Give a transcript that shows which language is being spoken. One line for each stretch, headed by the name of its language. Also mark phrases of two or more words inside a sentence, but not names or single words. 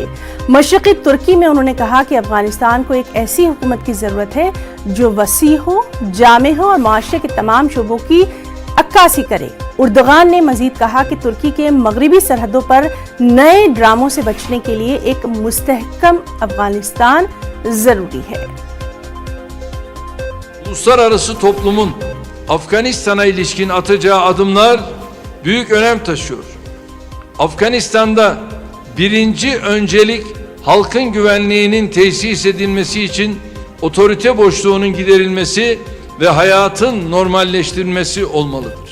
Urdu: مشرقی ترکی میں انہوں نے کہا کہ افغانستان کو ایک ایسی حکومت کی ضرورت ہے جو وسیع ہو، جامع ہو اور معاشرے کے تمام شعبوں کی عکاسی کرے. اردگان نے مزید کہا کہ ترکی کے مغربی سرحدوں پر نئے ڈراموں سے بچنے کے لیے ایک مستحکم افغانستان ضروری ہے.
Turkish: Uluslararası toplumun Afganistan'a ilişkin atacağı adımlar büyük önem taşıyor. Afganistan'da birinci öncelik halkın güvenliğinin tesis edilmesi için otorite boşluğunun giderilmesi ve hayatın normalleştirilmesi olmalıdır.